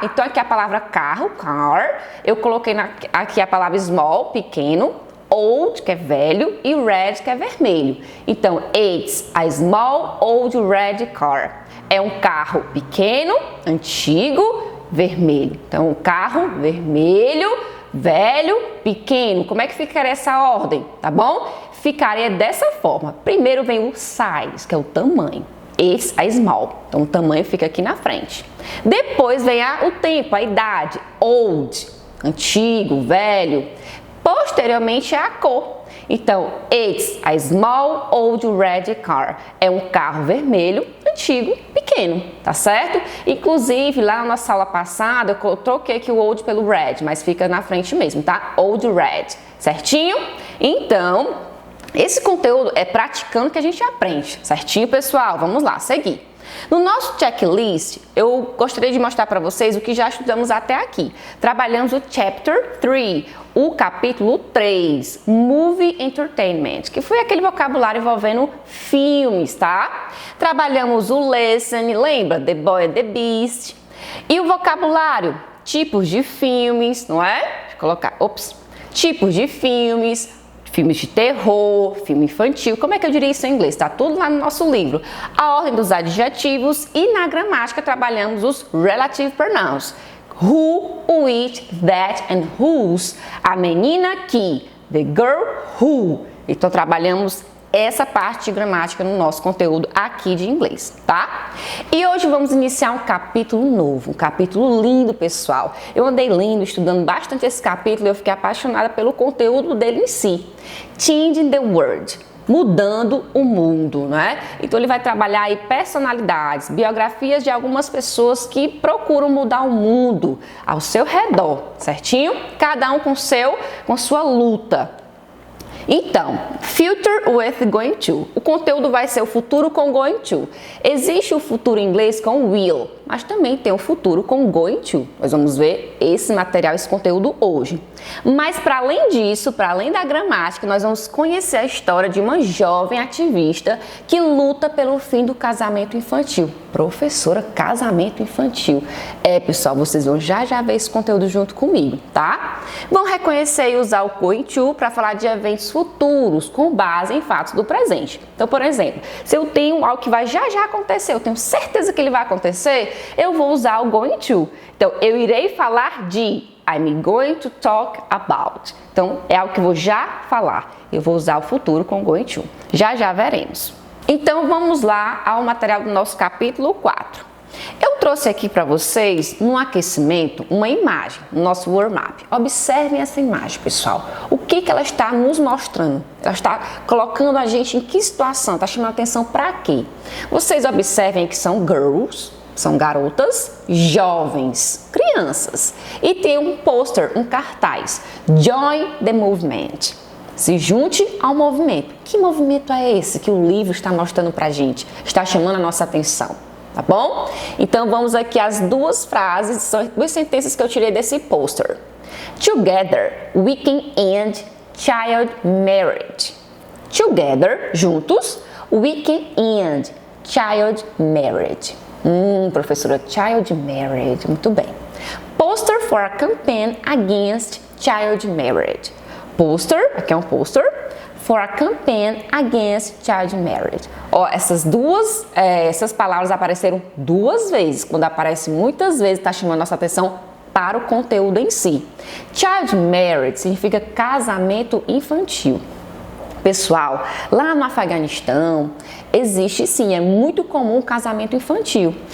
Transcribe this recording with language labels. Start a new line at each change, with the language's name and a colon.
Portuguese: Então, aqui a palavra carro, car. Eu coloquei aqui a palavra small, pequeno. Old, que é velho, e red, que é vermelho.
English: Então, it's a small, old, red car.
Portuguese: É um carro pequeno, antigo, vermelho. Então, um carro vermelho, velho, pequeno. Como é que ficaria essa ordem, tá bom? Ficaria dessa forma. Primeiro vem o size, que é o tamanho.
English: It's a small.
Portuguese: Então, o tamanho fica aqui na frente. Depois vem o tempo, a idade. Old, antigo, velho. Posteriormente é a cor.
English: Então, it's a small old red car.
Portuguese: É um carro vermelho, antigo, pequeno, tá certo? Inclusive, lá na nossa aula passada, eu troquei aqui o old pelo red, mas fica na frente mesmo, tá? Old red, certinho? Então, esse conteúdo é praticando que a gente aprende, certinho, pessoal? Vamos lá, seguir. No nosso checklist, eu gostaria de mostrar para vocês o que já estudamos até aqui. Trabalhamos o Chapter 3, o capítulo 3, Movie Entertainment, que foi aquele vocabulário envolvendo filmes, tá? Trabalhamos o Lesson, lembra? The Boy and the Beast. E o vocabulário, tipos de filmes, não é? Deixa eu colocar, tipos de filmes de terror, filme infantil, como é que eu diria isso em inglês? Tá tudo lá no nosso livro. A ordem dos adjetivos e na gramática trabalhamos os relative pronouns.
English: Who, which, that and whose.
Portuguese: A menina que,
English: the girl who.
Portuguese: Então trabalhamos essa parte de gramática no nosso conteúdo aqui de inglês, tá? E hoje vamos iniciar um capítulo novo, um capítulo lindo, pessoal. Eu andei lendo, estudando bastante esse capítulo e eu fiquei apaixonada pelo conteúdo dele em si.
English: Changing the world,
Portuguese: mudando o mundo, né? Então ele vai trabalhar aí personalidades, biografias de algumas pessoas que procuram mudar o mundo ao seu redor, certinho? Cada um com sua luta.
English: Então, future with going to.
Portuguese: O conteúdo vai ser o futuro com going to. Existe o futuro em inglês com will, mas também tem o futuro com going to. Nós vamos ver esse material, esse conteúdo hoje. Mas para além disso, para além da gramática, nós vamos conhecer a história de uma jovem ativista que luta pelo fim do casamento infantil. Professora, casamento infantil. Pessoal, vocês vão já ver esse conteúdo junto comigo, tá? Vão reconhecer e usar o going to para falar de eventos futuros com base em fatos do presente. Então, por exemplo, se eu tenho algo que vai já acontecer, eu tenho certeza que ele vai acontecer, eu vou usar o going to. Então, eu irei falar de
English: I'm going to talk about.
Portuguese: Então, é algo que eu vou já falar. Eu vou usar o futuro com going to. Já veremos. Então, vamos lá ao material do nosso capítulo 4. Eu trouxe aqui para vocês, no aquecimento, uma imagem, no nosso warm-up. Observem essa imagem, pessoal. O que ela está nos mostrando? Ela está colocando a gente em que situação? Está chamando atenção para quê? Vocês observem que são girls, são garotas, jovens, crianças. E tem um pôster, um cartaz.
English: Join the movement.
Portuguese: Se junte ao movimento. Que movimento é esse que o livro está mostrando para a gente? Está chamando a nossa atenção. Tá bom? Então vamos aqui às 2 frases, são 2 sentenças que eu tirei desse pôster.
English: Together, we can end child marriage. Together, juntos, we can end child marriage.
Portuguese: Professora, child marriage, muito bem.
English: Poster for a campaign against child marriage. Poster,
Portuguese: aqui é um poster,
English: for a campaign against child marriage.
Portuguese: Ó, essas palavras apareceram duas vezes. Quando aparece muitas vezes, está chamando nossa atenção para o conteúdo em si. Child marriage significa casamento infantil. Pessoal, lá no Afeganistão existe sim, é muito comum o casamento infantil.